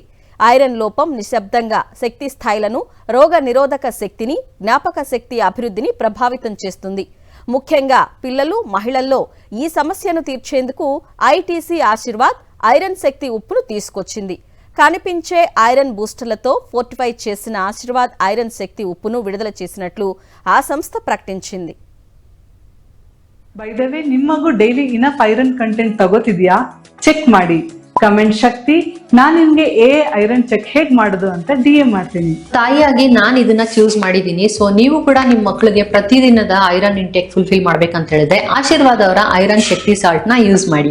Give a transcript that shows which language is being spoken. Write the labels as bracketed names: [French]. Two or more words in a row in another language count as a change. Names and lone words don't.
[Telugu] ఐరన్ లోపం నిశ్శబ్దంగా శక్తి స్థాయిలను, రోగ నిరోధక శక్తిని, జ్ఞాపక శక్తి అభివృద్ధిని ప్రభావితం చేస్తుంది. ముఖ్యంగా పిల్లలు, మహిళల్లో ఈ సమస్యను తీర్చేందుకు ఐటీసీ ఆశీర్వాద్ ఐరన్ శక్తి ఉప్పును తీసుకొచ్చింది. కనిపించే [English] iron boosters [Telugu] ఫోర్టిఫై చేసిన ఆశీర్వాద్ ఐరన్ శక్తి ఉప్పును విడుదల చేసినట్లు ఆ సంస్థ ప్రకటించింది. [English] by the way [Kannada] ನಿಮ್ಮಗೂ [English] daily enough iron content [Kannada] ತಗೋತಿದ್ಯಾ? ಚೆಕ್ ಮಾಡಿ. ಕಮೆಂಟ್ ಶಕ್ತಿ ನಾನು ನಿಮ್ಗೆ [English] iron check [Kannada] ಹೇಗ್ ಮಾಡೋದು ಅಂತ DM ಮಾಡ್ತೀನಿ. ತಾಯಿಯಾಗಿ ನಾನು ಇದನ್ನ ಚೂಸ್ ಮಾಡಿದೀನಿ. ಸೊ ನೀವು ಕೂಡ ನಿಮ್ಮ ಮಕ್ಕಳಿಗೆ ಪ್ರತಿದಿನದ [English] iron intake fulfil [Kannada] ಮಾಡ್ಬೇಕಂತ ಹೇಳಿದ್ರೆ ಆಶೀರ್ವಾದ್ ಅವರ ಐರನ್ ಶಕ್ತಿ ಸಾಲ್ಟ್ ನ ಯೂಸ್ ಮಾಡಿ.